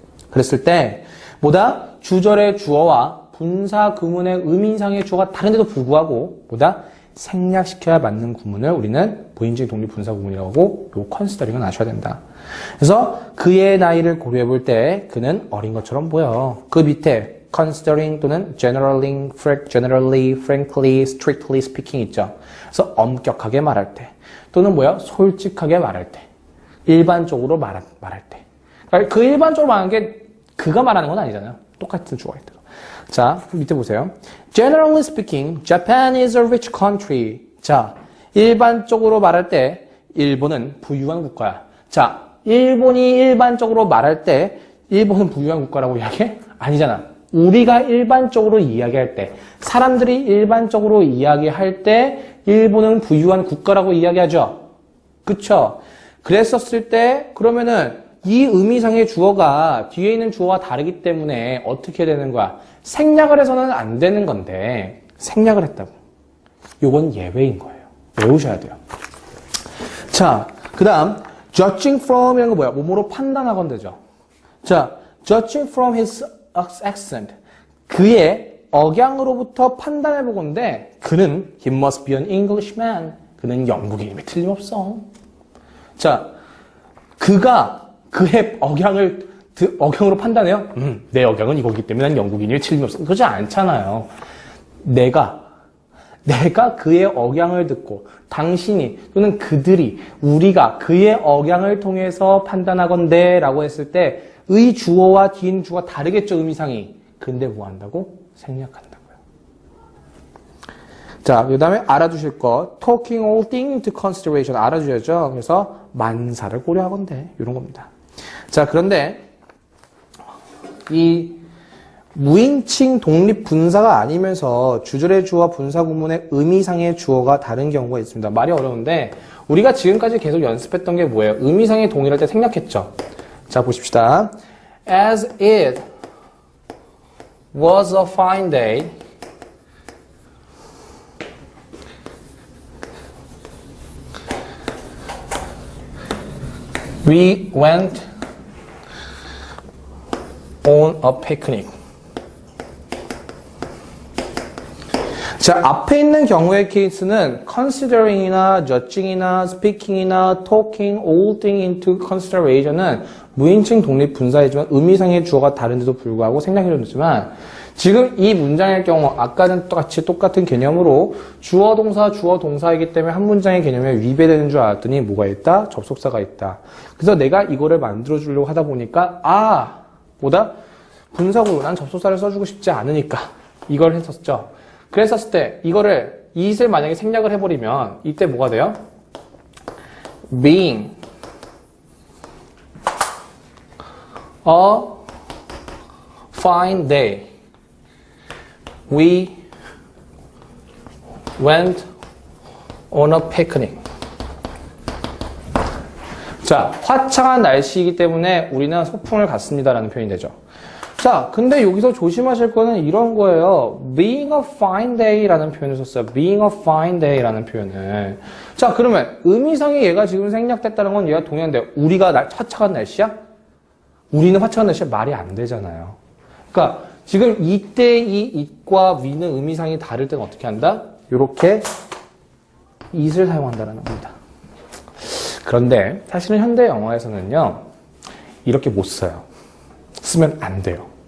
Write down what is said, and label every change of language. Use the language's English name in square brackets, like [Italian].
[Korean] 그랬을 때 뭐다? 주절의 주어와 분사 구문의 의미상의 주어가 다른데도 불구하고 뭐다? 생략시켜야 맞는 구문을 우리는 무인칭 독립 분사 구문이라고 하고 요 컨시더링은 아셔야 된다. 그래서 그의 나이를 고려해 볼 때 그는 어린 것처럼 보여. 그 밑에 considering 또는 generally, frankly, strictly speaking 있죠. 그래서 엄격하게 말할 때 또는 뭐야? 솔직하게 말할 때 일반적으로 말할 때 그러니까 그 일반적으로 말하는 게 그가 말하는 건 아니잖아요. 똑같은 주어가 있다. 자, 밑에 보세요. [English] Generally speaking, Japan is a rich country. [Korean] 자, 일반적으로 말할 때 일본은 부유한 국가야. 자, 일본이 일반적으로 말할 때 일본은 부유한 국가라고 이야기해? 아니잖아. 우리가 일반적으로 이야기할 때, 사람들이 일반적으로 이야기할 때 일본은 부유한 국가라고 이야기하죠. 그쵸? 그랬었을 때 그러면은 이 의미상의 주어가 뒤에 있는 주어와 다르기 때문에 어떻게 되는 거야? 생략을 해서는 안 되는 건데 생략을 했다고. 요건 예외인 거예요. 외우셔야 돼요. 자, 그 다음 judging from 이라는 거 뭐야? 몸으로 판단하건대죠. [English] 자, judging from his accent. [Korean] 그의 억양으로부터 판단해보건대 그는 [English] he must be an Englishman. [Korean] 그는 영국인임에 틀림없어. 자, 그가 그의 억양으로 판단해요? 내 억양은 이거기 때문에 난 영국인임에 틀림없어. 그러지 않잖아요. 내가 그의 억양을 듣고 당신이 또는 그들이 우리가 그의 억양을 통해서 판단하건대 라고 했을 때 의 주어와 뒤에 있는 주어가 다르겠죠, 의미상이. 근데 뭐 한다고? 생략한다고요. 자, 그 다음에 알아두실 거 [English] talking all things into consideration [Korean] 알아주셔야죠. 그래서 만사를 고려하건대 이런 겁니다. 자, 그런데 이 무인칭 독립 분사가 아니면서 주절의 주어와 분사 구문의 의미상의 주어가 다른 경우가 있습니다. 말이 어려운데 우리가 지금까지 계속 연습했던 게 뭐예요? 의미상이 동일할 때 생략했죠. 자, 보십시다. [English] As it was a fine day, we went on a picnic. [Korean] 자, 앞에 있는 경우의 케이스는 considering이나 judging이나 speaking이나 [English] talking all thing into consideration [Korean] 은 무인칭 독립 분사이지만 의미상의 주어가 다른데도 불구하고 생략해줬지만 지금 이 문장의 경우 아까는 같이 똑같은 개념으로 주어 동사이기 때문에 한 문장의 개념에 위배되는 줄 알았더니 뭐가 있다? 접속사가 있다. 그래서 내가 이거를 만들어 주려고 하다 보니까 뭐다? 분사구로 난 접속사를 써주고 싶지 않으니까 이걸 했었죠. 그랬었을 때 이거를 it을 만약에 생략을 해버리면 이때 뭐가 돼요? [English] being a fine day we went on a picnic. [Korean] 자, 화창한 날씨이기 때문에 우리는 소풍을 갔습니다라는 표현이 되죠. 자, 근데 여기서 조심하실 거는 이런 거예요. [English] being a fine day [Korean] 라는 표현을 썼어요. being a fine day라는 표현을. 자, 그러면 의미상에 얘가 지금 생략됐다는 건 얘가 동의한데 우리가 화창한 날씨야? 우리는 화창한 날씨야? 말이 안 되잖아요. 그러니까 지금 이때 이 it과 we는 의미상이 다를 때는 어떻게 한다? 요렇게 it을 사용한다는 겁니다. 그런데 사실은 현대 영어에서는요. 이렇게 못 써요. 쓰면 안 돼요.